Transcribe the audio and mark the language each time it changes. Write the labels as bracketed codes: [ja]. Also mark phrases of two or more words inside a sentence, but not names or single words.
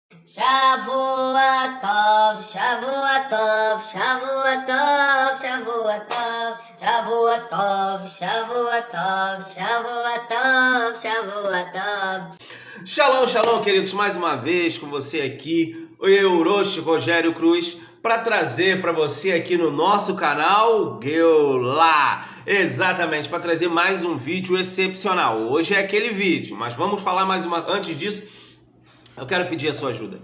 [pt] Shavuot, Shavuot, Shavuot, Shavuot, Shavuot, Shavuot, Shavuot, Shavuot. [he] שלום, שלום, [pt] queridos, mais uma vez com você aqui, eu, Rosh Rogério Cruz, para trazer para você aqui no nosso canal Geulah. Exatamente, para trazer mais um vídeo excepcional. Hoje é aquele vídeo, mas vamos falar mais uma. Antes disso, eu quero pedir a sua ajuda.